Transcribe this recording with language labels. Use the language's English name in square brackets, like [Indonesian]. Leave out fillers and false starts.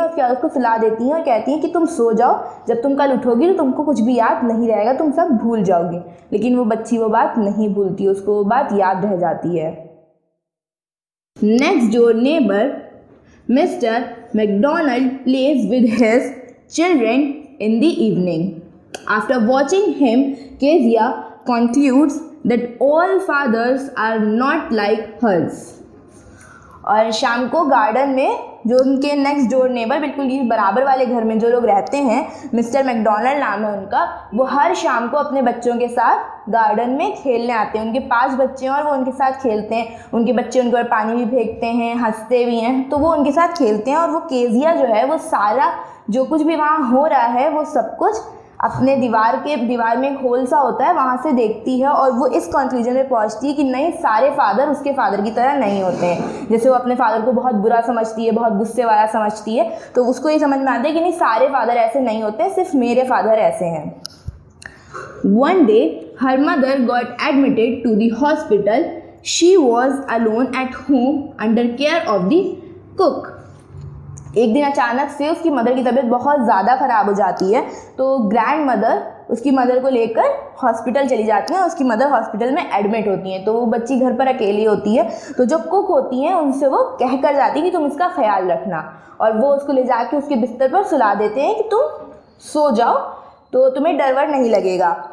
[Hindi] उसके बाद उसको सुला देती हैं और कहती हैं कि तुम सो जाओ, जब तुम कल उठोगी तो तुमको कुछ भी याद नहीं रहेगा, तुम सब भूल जाओगी। लेकिन वो बच्ची वो बात नहीं भूलती, उसको वो बात याद रह जाती है। [English] Next door neighbour Mr McDonald plays with his children in the evening. After watching him, Kezia concludes that all fathers are not like hers. [Hindi] और शाम को गार्डन में जो उनके नेक्स्ट डोर नेबर, बिल्कुल ही बराबर वाले घर में जो लोग रहते हैं, मिस्टर मैकडोनल्ड नाम है उनका, वो हर शाम को अपने बच्चों के साथ गार्डन में खेलने आते हैं। उनके 5 बच्चे हैं और वो उनके साथ खेलते हैं। उनके बच्चे उनके ऊपर पानी भी फेंकते हैं, हंसते भी हैं, तो वो उनके साथ खेलते हैं। और वो केजिया जो है वो सारा जो कुछ भी वहाँ हो रहा है वो सब कुछ अपने दीवार में एक होल सा होता है वहाँ से देखती है, और वो इस कंक्लूजन में पहुँचती है कि नहीं सारे फादर उसके फादर की तरह नहीं होते हैं। जैसे वो अपने फादर को बहुत बुरा समझती है, बहुत गुस्से वाला समझती है, तो उसको ये समझ में आता है कि नहीं सारे फादर ऐसे नहीं होते, सिर्फ मेरे फादर ऐसे हैं। [English] One day her mother got admitted to the hospital. She was alone at home under care of the cook. [Hindi] एक दिन अचानक से उसकी मदर की तबीयत बहुत ज़्यादा ख़राब हो जाती है, तो ग्रैंड मदर उसकी मदर को लेकर हॉस्पिटल चली जाती हैं। उसकी मदर हॉस्पिटल में एडमिट होती हैं, तो वो बच्ची घर पर अकेली होती है। तो जो कुक होती हैं उनसे वो कह कर जाती है कि तुम इसका ख्याल रखना, और वो उसको ले जाके उसके बिस्तर पर सुला देते हैं कि तुम सो जाओ तो तुम्हें डर वर नहीं लगेगा।